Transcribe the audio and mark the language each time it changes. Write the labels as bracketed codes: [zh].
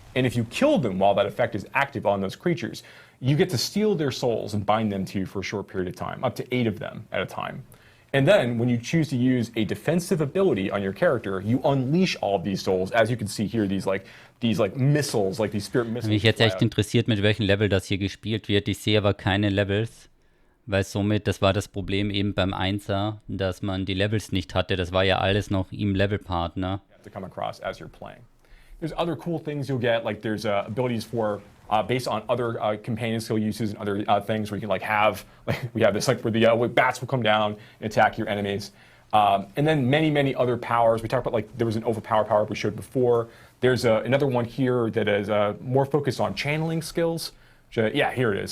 [en] And if you kill them while that effect is active on those creatures, you get to steal their souls and bind them to you for a short period of time, up to 8 of them at a time. And then, when you choose to use a defensive ability on your character, you unleash all of these souls. As you can see here, these missiles, like these spirit missiles. [de] Mich jetzt echt interessiert, mit welchem Level das hier gespielt wird. Ich sehe aber keine Levels, weil somit, das war das Problem eben beim 1er, dass man die Levels nicht hatte. Das war ja alles noch im Levelpartner. [en] To come across as you're playing. There's other cool things you'll get, like there's abilities for based on other companion skill uses and other things where you can we have this where the bats will come down and attack your enemies. And then many other powers. We talked about there was an overpower power we showed before. There's another one here that is more focused on channeling skills, Yeah, here it is.